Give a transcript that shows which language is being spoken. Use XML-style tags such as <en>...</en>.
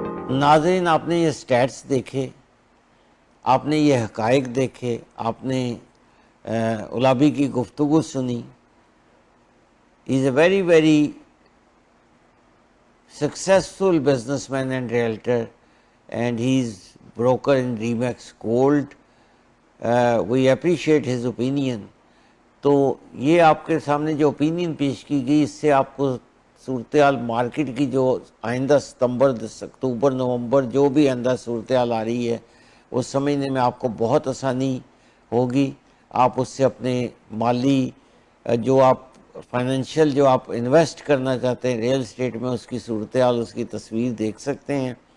<ur>ناظرین آپ نے یہ اسٹیٹس دیکھے، آپ نے یہ حقائق دیکھے، آپ نے اولابی کی گفتگو سنی.</ur> <en>He is a very very successful businessman and realtor, and he's broker in Remax Gold. We appreciate his opinion.</en> <ur>تو یہ آپ کے سامنے جو اوپینین پیش کی گئی، اس سے آپ کو صورتحال مارکیٹ کی جو آئندہ ستمبر اکتوبر نومبر جو بھی آئندہ صورتحال آ رہی ہے وہ سمجھنے میں آپ کو بہت آسانی ہوگی. آپ اس سے اپنے مالی جو آپ فائنینشیل جو آپ انویسٹ کرنا چاہتے ہیں ریئل اسٹیٹ میں، اس کی صورتحال اس کی تصویر دیکھ سکتے ہیں.</ur>